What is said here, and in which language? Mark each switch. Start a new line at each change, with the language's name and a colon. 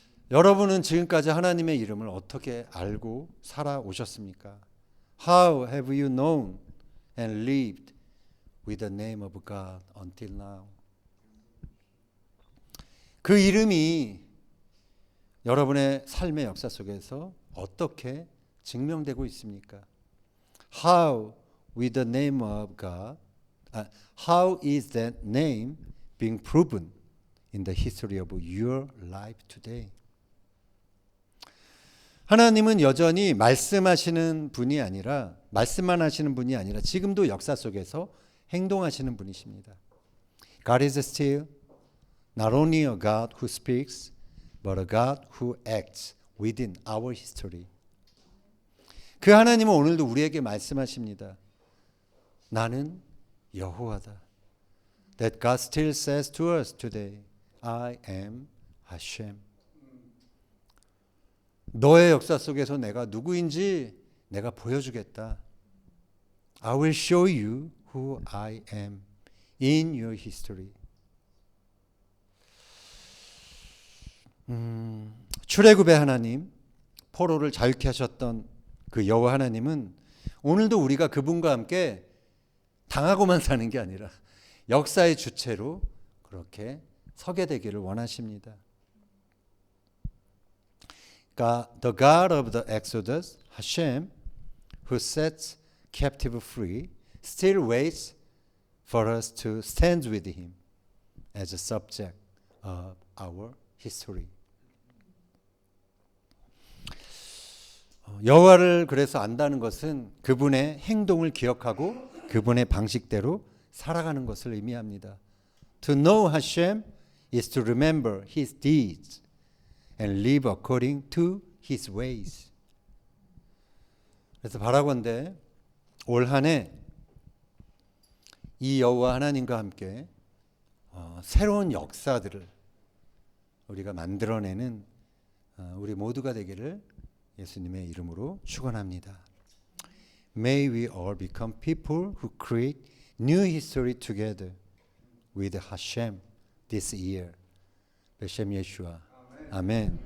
Korean: 여러분은 지금까지 하나님의 이름을 어떻게 알고 살아오셨습니까?
English: How have you known and lived with the name of God until now?
Korean: 그 이름이 여러분의 삶의 역사 속에서 어떻게 증명되고 있습니까?
English: How with the name of God, how is that name being proven in the history of your life today?
Korean: 하나님은 여전히 말씀하시는 분이 아니라 말씀만 하시는 분이 아니라 지금도 역사 속에서 행동하시는 분이십니다.
English: God is still not only a God who speaks, but a God who acts within our history.
Korean: 그 하나님은 오늘도 우리에게 말씀하십니다. 나는 여호와다.
English: That God still says to us today, I am Hashem.
Korean: 너의 역사 속에서 내가 누구인지 내가 보여주겠다.
English: I will show you who I am in your history.
Korean: 출애굽의 하나님, 포로를 자유케 하셨던 그 여호와 하나님은 오늘도 우리가 그분과 함께 당하고만 사는 게 아니라 역사의 주체로 그렇게 서게 되기를 원하십니다.
English: The God of the Exodus, Hashem, who sets captive free, still waits for us to stand with Him as a subject of our history.
Korean: 여호와를 그래서 안다는 것은 그분의 행동을 기억하고 그분의 방식대로 살아가는 것을 의미합니다.
English: To know Hashem is to remember His deeds and live according to His ways.
Korean: 그래서 바라건대 올 한 해 이 여호와 하나님과 함께 새로운 역사들을 우리가 만들어내는 우리 모두가 되기를 예수님의 이름으로 축원합니다.
English: May we all become people who create new history together with Hashem this year.
Hebrew: 베셈 예슈아.
English: 아멘.